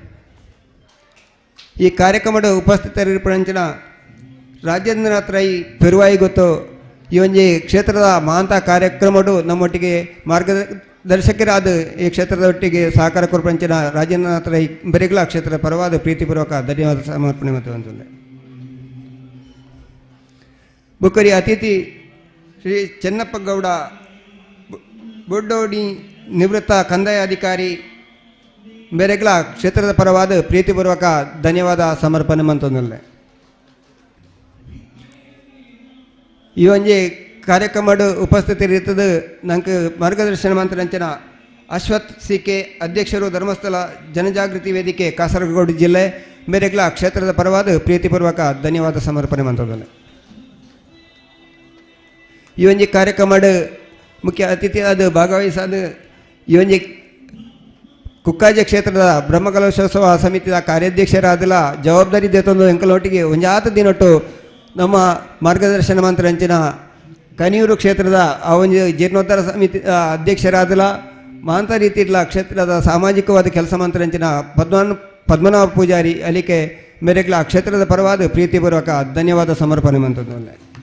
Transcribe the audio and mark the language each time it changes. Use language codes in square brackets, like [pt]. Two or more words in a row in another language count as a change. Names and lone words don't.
[tcy] ಈ ಕಾರ್ಯಕ್ರಮದ ಉಪಸ್ಥಿತರಿರುವಂಚಿನ ರಾಜೇಂದ್ರನಾಥ್ ರೈ ಪೆರುವಾಯಿ ಗೊತ್ತು ಈ ಒಂದು ಕ್ಷೇತ್ರದ ಮಹಾಂತ ಕಾರ್ಯಕ್ರಮಡು ನಮ್ಮೊಟ್ಟಿಗೆ ಮಾರ್ಗದರ್ಶಕರಾದ ಈ ಕ್ಷೇತ್ರದ ಒಟ್ಟಿಗೆ ಸಹಕಾರ ಕೊರ್ಪಂಚಿನ ರಾಜೇಂದ್ರನಾಥ್ ರೈ ಬೆರೆಗ್ಲ ಕ್ಷೇತ್ರದ ಪರವಾದ ಪ್ರೀತಿಪೂರ್ವಕ ಧನ್ಯವಾದ ಸಮರ್ಪಣೆ ಮಂತಂದಿಲ್ಲ ಬುಕ್ಕರಿ ಅತಿಥಿ ಶ್ರೀ ಚೆನ್ನಪ್ಪ ಗೌಡ ಬೊಡ್ಡೋಡಿ ನಿವೃತ್ತ ಕಂದಾಯ ಅಧಿಕಾರಿ ಬೇರೆಗ್ಲ ಕ್ಷೇತ್ರದ ಪರವಾದ ಪ್ರೀತಿಪೂರ್ವಕ ಧನ್ಯವಾದ ಸಮರ್ಪಣೆ ಮಂತಂದಲ್ಲೇ ಈ ಒಂದು ಕಾರ್ಯಕ್ರಮದ ಉಪಸ್ಥಿತರಿರುತ್ತದೆ ನಂಗೆ ಮಾರ್ಗದರ್ಶನ ಮಂತ್ರಂಚನ ಅಶ್ವಥ್ ಸಿ ಕೆ ಅಧ್ಯಕ್ಷರು ಧರ್ಮಸ್ಥಳ ಜನಜಾಗೃತಿ ವೇದಿಕೆ ಕಾಸರಗೋಡು ಜಿಲ್ಲೆ ಬೇರೆಗ್ಲ ಕ್ಷೇತ್ರದ ಪರವಾದ ಪ್ರೀತಿಪೂರ್ವಕ ಧನ್ಯವಾದ ಸಮರ್ಪಣೆ ಮಂತದಲ್ಲೇ ಈ ಒಂದು ಕಾರ್ಯಕ್ರಮದ ಮುಖ್ಯ ಅತಿಥಿಯಾದ ಭಾಗವಹಿಸಾದ ಈ ಒಂಜಿ ಕುಕ್ಕಾಜೆ ಕ್ಷೇತ್ರದ ಬ್ರಹ್ಮಕಲಶೋತ್ಸವ ಸಮಿತಿಯ ಕಾರ್ಯಾಧ್ಯಕ್ಷರಾದಲ ಜವಾಬ್ದಾರಿ ದೇತೊಂದು ಎಂಕಲೊಟ್ಟಿಗೆ ಒಂಜಾತ ದಿನೊಟ್ಟು ನಮ್ಮ ಮಾರ್ಗದರ್ಶನ ಮಂತ್ರಂಚಿನ ಕನಿಯೂರು ಕ್ಷೇತ್ರದ ಆ ಒಂದು ಜೀರ್ಣೋದ್ಧಾರ ಸಮಿತಿ ಅಧ್ಯಕ್ಷರಾದಲ ಮಾಂತ ರೀತಿಯ ಕ್ಷೇತ್ರದ ಸಾಮಾಜಿಕವಾದ ಕೆಲಸ ಮಂತ್ರಂಚಿನ ಪದ್ಮನಾಭ ಪೂಜಾರಿ ಅಲಿಕೆ ಮೇರೆಗ್ಲ ಕ್ಷೇತ್ರದ ಪರವಾದ ಪ್ರೀತಿಪೂರ್ವಕ ಧನ್ಯವಾದ ಸಮರ್ಪಣೆ ಮಂತದ್ದು.